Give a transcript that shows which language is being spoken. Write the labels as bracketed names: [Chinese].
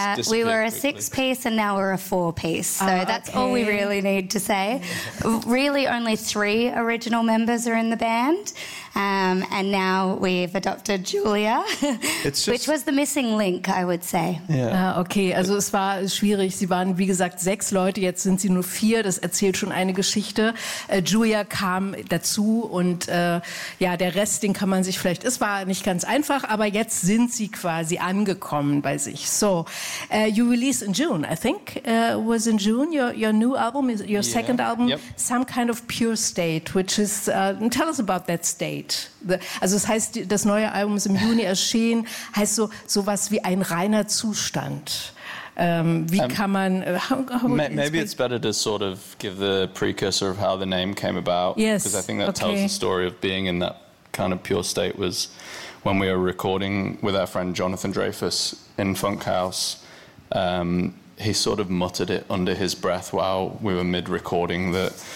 [English] We were a 6-piece and now we're a 4-piece. So that's all we really need to say. Really only 3 original members are in the band. And now we've adopted Julia, which was the missing link, I would say. [German] Ja. Ah, okay, also es war schwierig. Sie waren, wie gesagt, 6 Leute, jetzt sind sie nur 4. Das erzählt schon eine Geschichte. Julia kam dazu und ja, der Rest, den kann man sich vielleicht... Es war nicht ganz einfach, aber jetzt sind sie quasi angekommen bei sich. [English] So, you release in June, I think, was in June, your new album, your second album, yep. Some Kind of Pure State, which is... tell us about that state. [German] Also es heißt, das neue Album ist im Juni erschienen, heißt so sowas wie ein reiner Zustand. Wie kann man... [English] Maybe it's better to sort of give the precursor of how the name came about. Yes, because I think that tells the story of being in that kind of pure state was when we were recording with our friend Jonathan Dreyfuss in Funk House. He sort of muttered it under his breath while we were mid-recording that...